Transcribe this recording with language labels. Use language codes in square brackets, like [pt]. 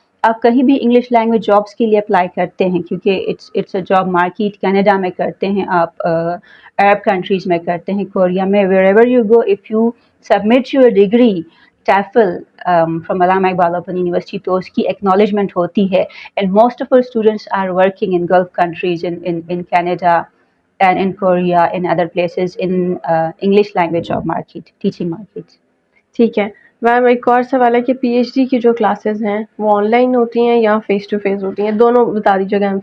[ur] آپ کہیں بھی انگلش لینگویج جابس کے لیے اپلائی کرتے ہیں، کیونکہ [en] It's a job market. [ur] Canada میں کرتے ہیں آپ، عرب کنٹریز میں کرتے ہیں، کوریا میں، [en] wherever you go, if you submit your degree TEFL from [ur] Allama Iqbal open university, تو اس کی ایکنالجمنٹ ہوتی ہے. [en] And most of our students are working in Gulf countries, in Canada and in Korea, in other places, in English language job market, teaching market. [ur] ٹھیک ہے میم. ایک اور سوال ہے کہ PhD کی جو کلاسز ہیں وہ آن لائن ہوتی ہیں یا فیس ٹو فیس ہوتی ہیں؟ دونوں بتا دیجیے گا.